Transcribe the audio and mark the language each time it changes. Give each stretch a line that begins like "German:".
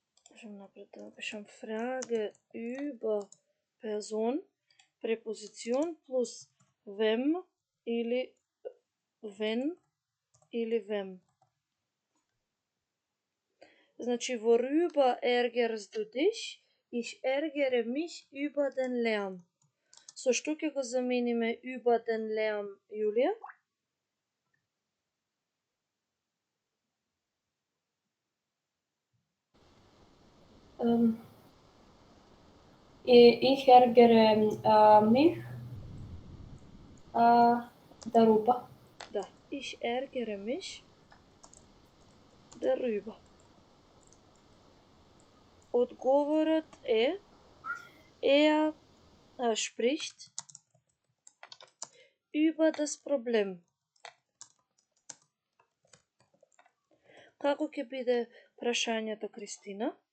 Macedonian: Можем напред да напишам
German: Frage über Person,
Macedonian: препозицион плюс wem или wenn или wem.
German: Значи, worüber ärgerst du dich? Ich ärgere mich über den Lärm.
Macedonian: Со што ќе го замениме
German: über den Lärm,
Macedonian: Јулија?
German: Ich ärgere mich darüber.
Macedonian: Да,
German: ich ärgere mich darüber.
Macedonian: Одговорот е
German: er spricht über das Problem.
Macedonian: Како ќе биде прашањето, Кристина?